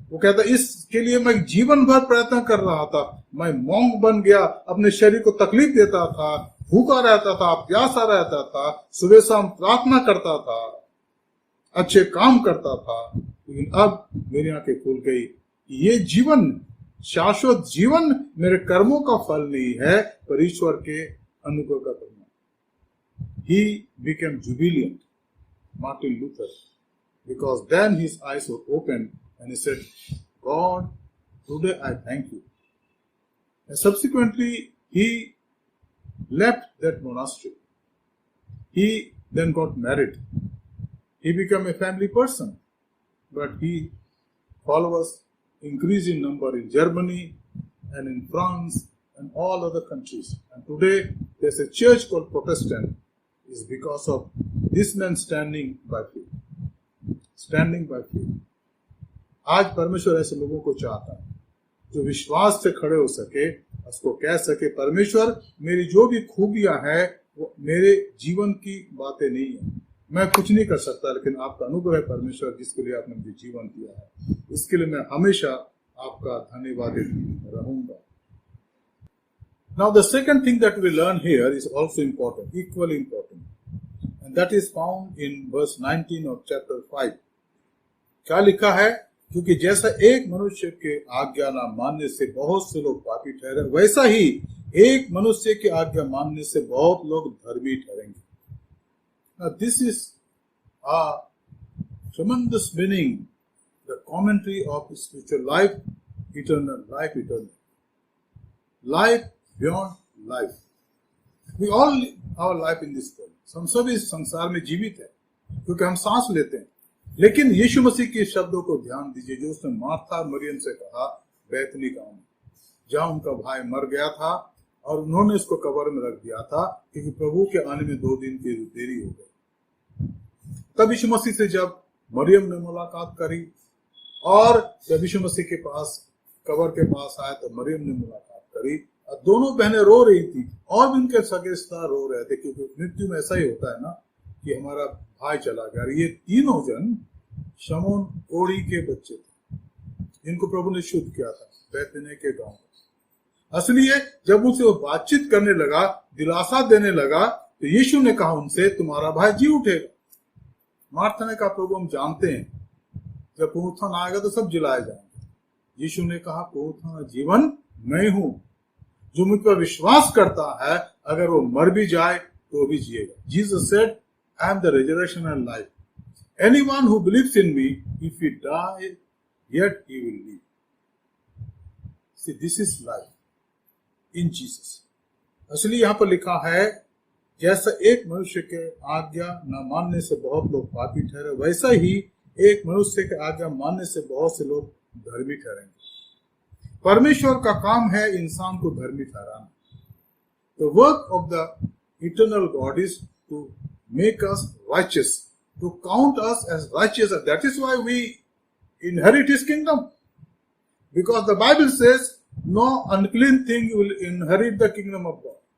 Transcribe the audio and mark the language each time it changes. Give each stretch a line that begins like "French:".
Hindi: वो कहता, इसके लिए मैं जीवन भर प्रयत्न कर रहा था, मैं मोंग बन गया, अपने शरीर को तकलीफ देता था, भूखा रहता था, प्यासा रहता था, सुबह शाम प्रार्थना करता था, अच्छे काम करता था, लेकिन अब मेरी आंखें खुल गई। ये जीवन, शाश्वत जीवन मेरे कर्मों का फल नहीं है, पर ईश्वर के अनुग्रह का परिणाम।
English: He became jubilant, Martin Luther, because then his eyes were opened and he said, God, today I thank you. And subsequently, he left that monastery. He then got married. He became a family person, but his followers increased in number in Germany and in France and all other countries. And today, there's a church called Protestant. It's because of this man standing by faith. Standing by faith.
Hindi: आज परमेश्वर ऐसे लोगों को चाहता है जो विश्वास से खड़े हो सके, उसको कह सके, परमेश्वर मेरी जो भी खूबियां हैं वो मेरे जीवन की बातें नहीं है, मैं कुछ नहीं कर सकता, लेकिन आपका अनुग्रह है परमेश्वर, जिसके लिए आपने मुझे जीवन दिया है, इसके लिए मैं हमेशा आपका धन्यवादी रहूंगा।
English: Now the second thing that we learn here is also important, equally important, and that is found in verse 19 of chapter 5.
Hindi: क्या लिखा है? क्योंकि जैसा एक मनुष्य के आज्ञा न मानने से बहुत से लोग पापी ठहरे, वैसा ही एक मनुष्य की आज्ञा मानने से बहुत लोग धर्मी ठहरेंगे।
English: Now this is a tremendous meaning, the commentary of spiritual life, eternal life, eternal life beyond life. We all live our life in this world.
Hindi: हम सभी इस संसार में जीवित है क्योंकि हम सांस लेते हैं, लेकिन यीशु मसीह के शब्दों को ध्यान दीजिए जो उसने मार्था मरियम से कहा बैतनी गांव में, जहां उनका भाई मर गया था और उन्होंने उसको कब्र में रख दिया था क्योंकि प्रभु के आने में 2 दिन की देरी हो गई। तब यीशु मसीह से जब मरियम ने मुलाकात करी और जब यीशु मसीह के पास कब्र के पास आए तो मरियम ने मुलाकात करी और दोनों बहनें रो रही थी और भी उनके सगे रिश्तेदार रो रहे थे, क्योंकि मृत्यु में ऐसा ही होता है ना कि हमारा भाई चला गया। ये तीनों जन शमोन कोड़ी के बच्चे थे जिनको प्रभु ने शुद्ध किया था बैतनिय्याह के गांव में। असलिए जब उनसे वो बातचीत करने लगा, दिलासा देने लगा, तो यीशु ने कहा उनसे, तुम्हारा भाई जी उठेगा। मार्था ने कहा, प्रभु हम जानते हैं जब पुनरुत्थान आएगा तो सब जिलाए जाएंगे। यीशु ने कहा, पुनरुत्थान जीवन मैं हूं, जो मुझ पर विश्वास करता है अगर वो मर भी जाए तो भी जिएगा।
English: Jesus said, I am the resurrection and life. Anyone who believes in me, if he die, yet he will live. See, this is life in Jesus.
Hindi: असली यहाँ पर लिखा है, जैसा एक मनुष्य के आज्ञा न मानने से बहुत लोग पापी ठहरे, वैसा ही एक मनुष्य के आज्ञा मानने से बहुत से लोग धर्मी ठहरेंगे। परमेश्वर का काम है इंसान को धर्मी ठहराना।
English: The work of the eternal God is to make us righteous, to count us as righteous. That is why we inherit His kingdom. Because the Bible says, no unclean thing will inherit the kingdom of God.